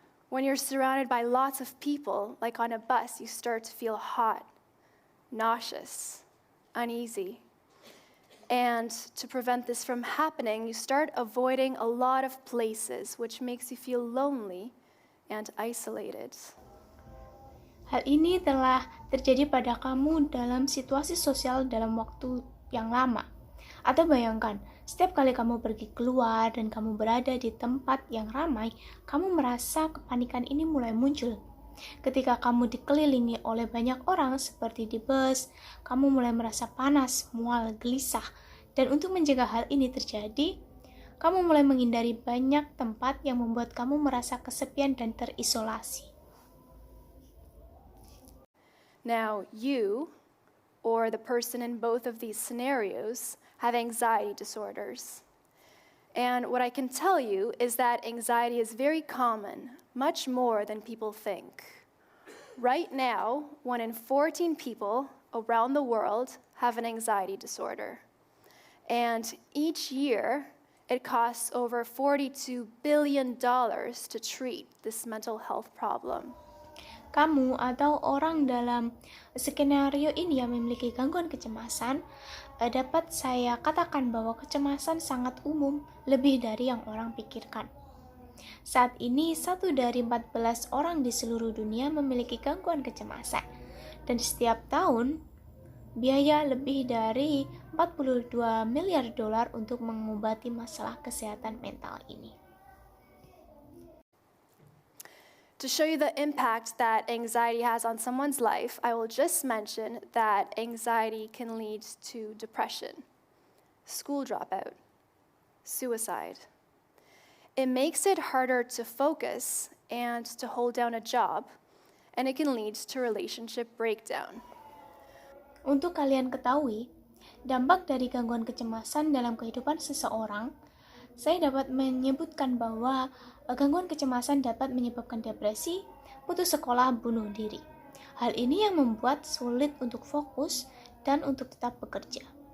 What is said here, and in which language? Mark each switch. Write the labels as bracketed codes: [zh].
[en] When you're surrounded by lots of people, like on a bus, you start to feel hot, nauseous, uneasy. And to prevent this from happening, you start avoiding a lot of places, which makes you feel lonely and isolated. [id] Hal ini telah terjadi pada kamu dalam situasi sosial dalam waktu yang lama. Atau bayangkan, setiap kali kamu pergi keluar dan kamu berada di tempat yang ramai, kamu merasa kepanikan ini mulai muncul. Ketika kamu dikelilingi oleh banyak orang seperti di bus, kamu mulai merasa panas, mual, gelisah. Dan untuk mencegah hal ini terjadi, kamu mulai menghindari banyak tempat yang membuat kamu merasa kesepian dan terisolasi. [en] Now, you, or the person in both of these scenarios, have anxiety disorders. And what I can tell you is that anxiety is very common, much more than people think. Right now, 1 in 14 people around the world have an anxiety disorder. And each year, it costs over $42 billion to treat this mental health problem. [id] Kamu atau orang dalam skenario ini yang memiliki gangguan kecemasan, dapat saya katakan bahwa kecemasan sangat umum, lebih dari yang orang pikirkan. Saat ini, 1 dari 14 orang di seluruh dunia memiliki gangguan kecemasan, dan setiap tahun, biaya lebih dari $42 miliar untuk mengobati masalah kesehatan mental ini. [en] To show you the impact that anxiety has on someone's life, I will just mention that anxiety can lead to depression, school dropout, suicide. It makes it harder to focus and to hold down a job, and it can lead to relationship breakdown. [id] Untuk kalian ketahui, dampak dari gangguan kecemasan dalam kehidupan seseorang, saya dapat menyebutkan bahwa gangguan kecemasan dapat menyebabkan depresi, putus sekolah, bunuh diri. Hal ini yang membuat sulit untuk fokus dan untuk tetap bekerja.